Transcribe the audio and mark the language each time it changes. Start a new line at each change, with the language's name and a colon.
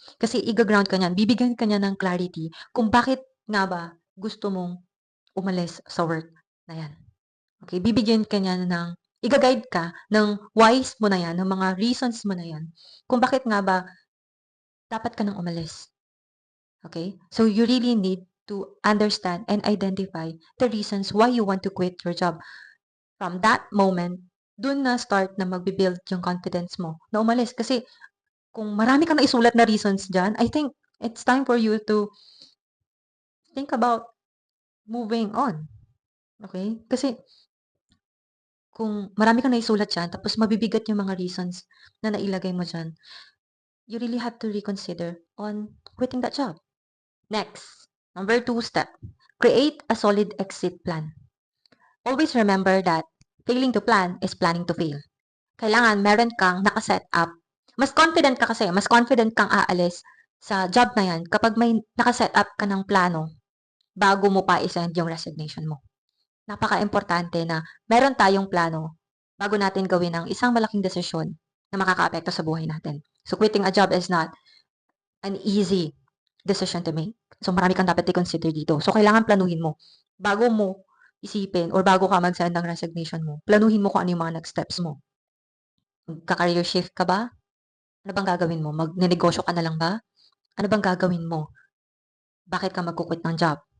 Filipino: Kasi i-ground ka niyan, bibigyan ka niya ng clarity kung bakit nga ba gusto mong umalis sa work na yan. Okay, bibigyan ka niya ng, i-guide ka ng whys mo na yan, ng mga reasons mo na yan, kung bakit nga ba dapat ka nang umalis. Okay?
English: So you really need to understand and identify the reasons why you want to quit your job. From that moment,
Filipino: dun na start na magbi-build yung confidence mo na umalis. Kasi kung marami kang naisulat na reasons dyan,
English: I think it's time for you to think about moving on.
Filipino: Okay? Kasi kung marami kang naisulat dyan, tapos mabibigat yung mga reasons na nailagay mo dyan,
English: you really have to reconsider on quitting that job. Next, number 2 step, create a solid exit plan. Always remember that failing to plan is planning to fail.
Filipino: Kailangan meron kang nakaset up. Mas confident ka kasi, mas confident kang aalis sa job na yan kapag may nakaset up ka ng plano bago mo pa isend yung resignation mo. Napaka-importante na meron tayong plano bago natin gawin ang isang malaking desisyon na makakaapekto sa buhay natin.
English: So quitting a job is not an easy decision to make.
Filipino: So marami kang dapat i-consider dito. So kailangan planuhin mo. Bago mo isipin or bago ka mag-send ng resignation mo, planuhin mo kung ano yung mga next steps mo. Magka-career shift ka ba? Ano bang gagawin mo? Magnenegosyo ka na lang ba? Ano bang gagawin mo? Bakit ka magkukwit ng job?